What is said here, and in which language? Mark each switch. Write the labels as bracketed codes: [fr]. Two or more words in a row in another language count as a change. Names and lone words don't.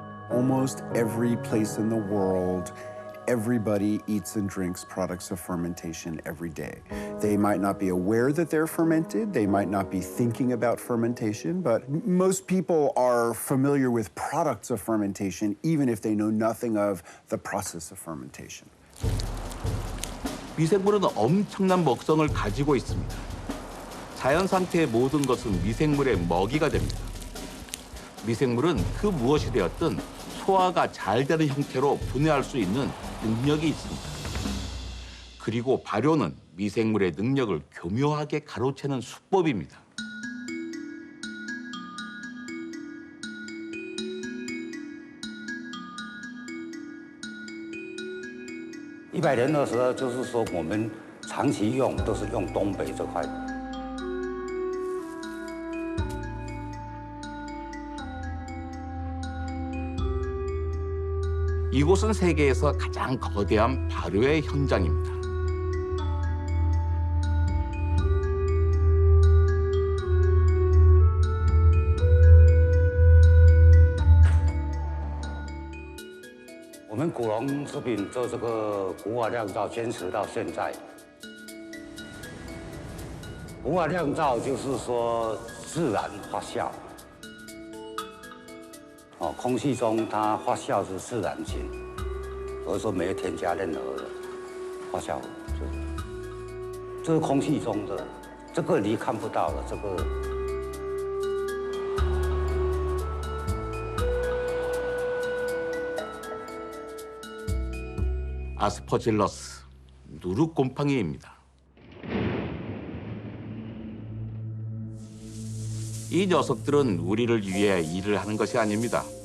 [en] almost every place in the world, everybody eats and drinks products of fermentation every day. They might not be aware that they're fermented, they might not be thinking about fermentation, but most people are familiar with products of fermentation even if they know nothing of the process of fermentation. [ko] 미생물은 엄청난 먹성을 가지고 있습니다. 자연 상태의 모든 것은 미생물의 먹이가 됩니다. 미생물은 그 무엇이 되었든 소화가 잘 되는 형태로 분해할 수 있는 능력이 있습니다. 그리고 발효는 미생물의 능력을 교묘하게 가로채는 수법입니다. [zh] 100年的时候，就是说我们长期用都是用东北这块。 [ko] 이곳은 세계에서 가장 거대한 발효의 현장입니다. [zh] 我们古龙食品做这个古瓦酿造，坚持到现在。古瓦酿造就是说自然发酵。哦，空气中它发酵是自然型，而说没有添加任何的发酵，这是空气中的，这个你看不到的，这个。 [ko] 아스퍼질러스, 누룩곰팡이입니다. 이 녀석들은 우리를 위해 일을 하는 것이 아닙니다.